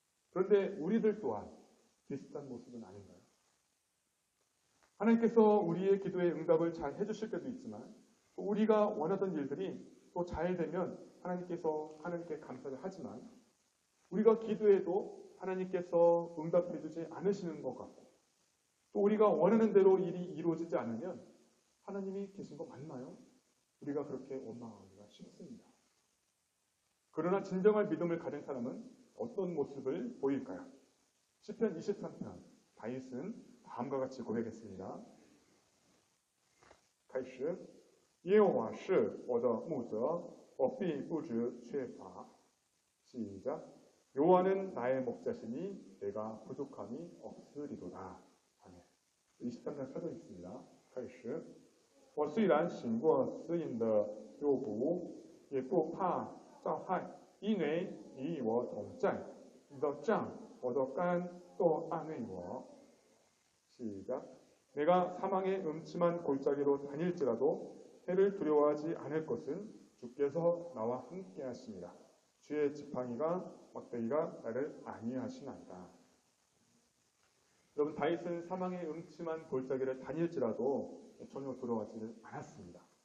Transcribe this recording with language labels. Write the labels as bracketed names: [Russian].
[Korean] 그런데 우리들 또한 비슷한 모습은 아닌가요? 하나님께서 우리의 기도에 응답을 잘 해주실 때도 있지만 또 우리가 원하던 일들이 또 잘 되면 하나님께 감사를 하지만 우리가 기도해도 하나님께서 응답해 주지 않으시는 것 같고 또 우리가 원하는 대로 일이 이루어지지 않으면 하나님이 계신 거 맞나요? 우리가 그렇게 원망하기가 쉽습니다. 그러나 진정한 믿음을 가진 사람은 어떤 모습을 보일까요? 시편 23편 다윗은 다음과 같이 고백했습니다. [Chinese] 开始耶和华是我的牧者我必不致缺乏 [Korean] 시작 여호와는 나의 목자시니 내가 부족함이 없으리로다. 아멘. 23편 4절 있습니다. [Chinese] 开始我虽然行过死荫的幽谷也不怕遭害因为你与我同在你的杖我的竿都安慰我 시작 [Korean] 내가 사망의 음침한 골짜기로 다닐지라도 해를 두려워하지 않을 것은 주께서 나와 함께 하십니다. 주의 지팡이가 막대기가 나를 안위하시나이다. 여러분, 다윗은 사망의 음침한 골짜기를 다닐지라도 전혀 두려워하지 않았습니다.